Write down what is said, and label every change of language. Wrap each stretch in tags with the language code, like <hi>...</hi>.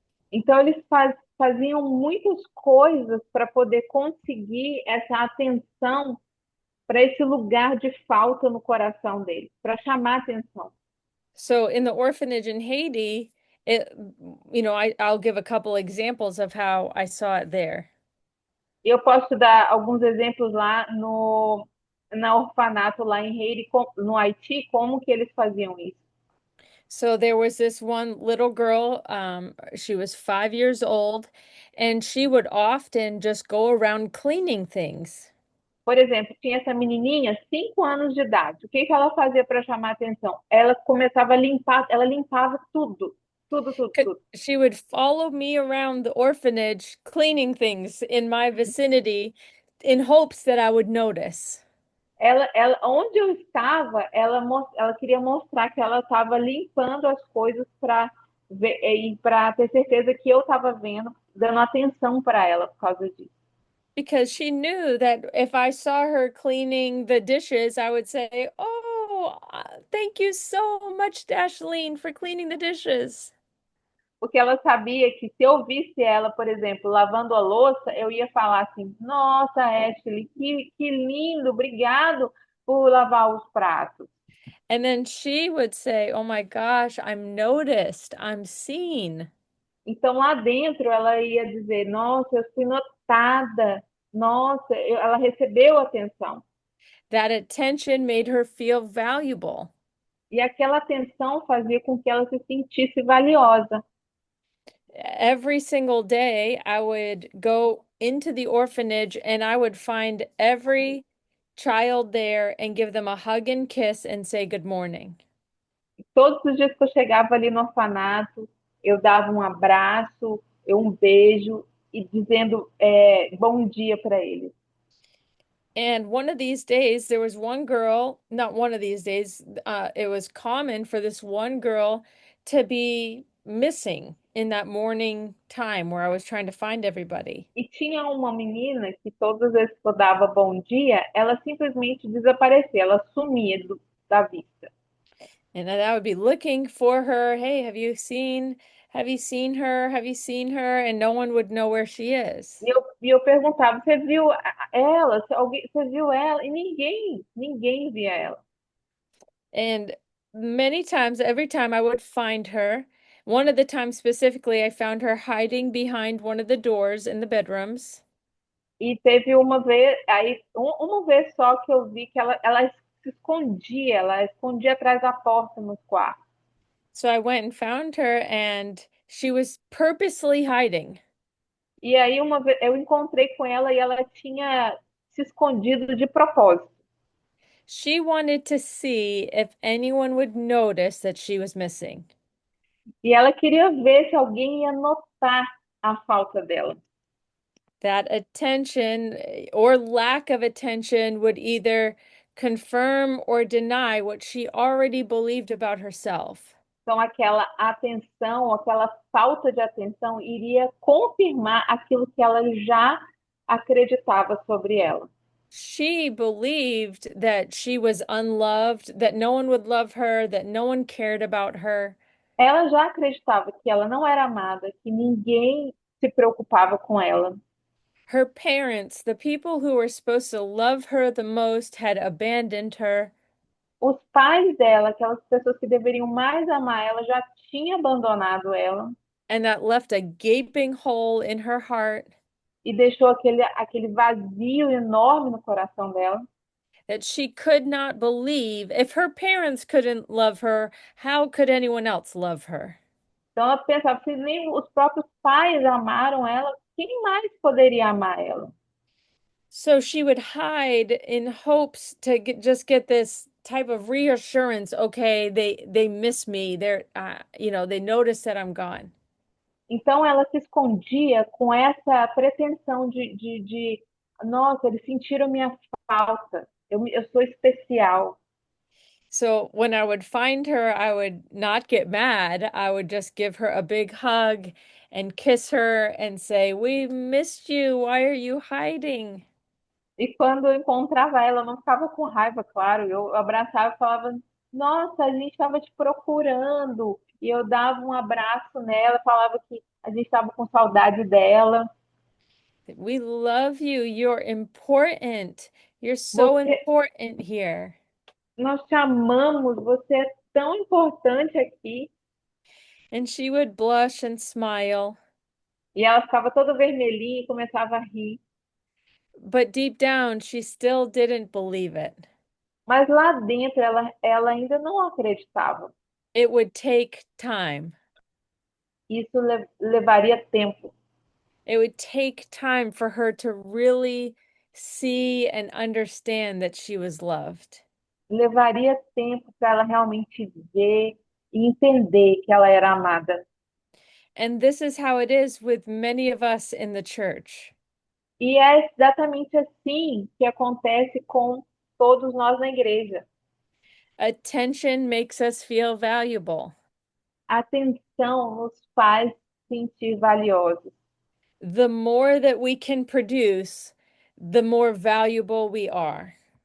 <pt>Então eles faziam muitas coisas para poder conseguir essa atenção para esse lugar de falta no coração deles, para chamar atenção.</pt> <en>So in the orphanage in Haiti, I'll give a couple examples of how I saw it there.</en> <pt>Eu posso dar alguns exemplos lá na orfanato lá em Haiti, no Haiti, como que eles faziam isso.</pt> <en>So there was this one little girl, she was 5 years old, and she would often just go around cleaning things.</en> <pt>Por exemplo, tinha essa menininha, 5 anos de idade. O que ela fazia para chamar atenção? Ela começava a limpar, ela limpava tudo, tudo, tudo, tudo.</pt> <en>She would follow me around the orphanage cleaning things in my vicinity in hopes that I would notice.</en> <pt>Onde eu estava, ela queria mostrar que ela estava limpando as coisas para ter certeza que eu estava vendo, dando atenção para ela por causa disso.</pt> <en>Because she knew that if I saw her cleaning the dishes, I would say, "Oh, thank you so much, Dashlene, for cleaning the dishes."</en> <pt>Porque ela sabia que se eu visse ela, por exemplo, lavando a louça, eu ia falar assim: Nossa, Ashley, que lindo, obrigado por lavar os pratos.</pt> <en>And then she would say, "Oh my gosh, I'm noticed, I'm seen."</en> <pt>Então lá dentro ela ia dizer: Nossa, eu fui notada, nossa, ela recebeu atenção.</pt> <en>That attention made her feel valuable.</en> <pt>E aquela atenção fazia com que ela se sentisse valiosa.</pt> <en>Every single day, I would go into the orphanage and I would find every child there and give them a hug and kiss and say good morning.</en> <pt>Todos os dias que eu chegava ali no orfanato, eu dava um abraço, um beijo e dizendo bom dia para eles.</pt> <en>And one of these days, there was one girl, not one of these days, it was common for this one girl to be missing in that morning time where I was trying to find everybody.</en> <pt>E tinha uma menina que todas as vezes que eu dava bom dia, ela simplesmente desaparecia, ela sumia da vista.</pt> <en>And then I would be looking for her. Hey, have you seen her? Have you seen her? And no one would know where she is.</en> <pt>E eu perguntava, você viu ela? Você viu ela? E ninguém via ela.</pt> <en>And many times, every time I would find her, one of the times specifically, I found her hiding behind one of the doors in the bedrooms.</en> <pt>E teve uma vez, uma vez só que eu vi que ela ela escondia atrás da porta nos quartos.</pt> <en>So I went and found her, and she was purposely hiding.</en> <pt>E aí uma vez eu encontrei com ela e ela tinha se escondido de propósito.</pt> <en>She wanted to see if anyone would notice that she was missing.</en> <pt>E ela queria ver se alguém ia notar a falta dela.</pt> <en>That attention or lack of attention would either confirm or deny what she already believed about herself.</en> <pt>Então, aquela atenção, aquela falta de atenção iria confirmar aquilo que ela já acreditava sobre ela.</pt> <en>She believed that she was unloved, that no one would love her, that no one cared about her.</en> <pt>Ela já acreditava que ela não era amada, que ninguém se preocupava com ela.</pt> <en>Her parents, the people who were supposed to love her the most, had abandoned her.</en> <pt>Os pais dela, aquelas pessoas que deveriam mais amar ela, já tinham abandonado ela</pt> <en>And that left a gaping hole in her heart</en> <pt>e deixou aquele vazio enorme no coração dela.</pt> <en>that she could not believe. If her parents couldn't love her, how could anyone else love her?</en> <pt>Então ela pensava, se nem os próprios pais amaram ela, quem mais poderia amar ela?</pt> <en>So she would hide in hopes to just get this type of reassurance. Okay, they miss me. They're they notice that I'm gone.</en> <pt>Então ela se escondia com essa pretensão nossa, eles sentiram minha falta, eu sou especial.</pt> <en>So when I would find her, I would not get mad. I would just give her a big hug and kiss her and say, "We missed you. Why are you hiding?"</en> <pt>E quando eu encontrava ela, eu não ficava com raiva, claro. Eu abraçava e falava: Nossa, a gente estava te procurando. E eu dava um abraço nela, falava que a gente estava com saudade dela.</pt> <en>We love you. You're important. You're so</en> <pt>Você,</pt> <en>important here.</en> <pt>nós te amamos, você é tão importante aqui.</pt> <en>And she would blush and smile.</en> <pt>E ela ficava toda vermelhinha e começava a rir.</pt> <en>But deep down, she still didn't believe it.</en> <pt>Mas lá dentro ela ainda não acreditava.</pt> <en>It would take time.</en> <pt>Isso levaria tempo.</pt> <en>It would take time for her to really see and understand that she was loved.</en> <pt>Levaria tempo para ela realmente ver e entender que ela era amada.</pt> <en>And this is how it is with many of us in the church.</en> <pt>E é exatamente assim que acontece com todos nós na igreja.</pt> <en>Attention makes us feel valuable.</en> <pt>A atenção nos faz sentir valiosos.</pt> <en>The more that we can produce, the more valuable we are.</en>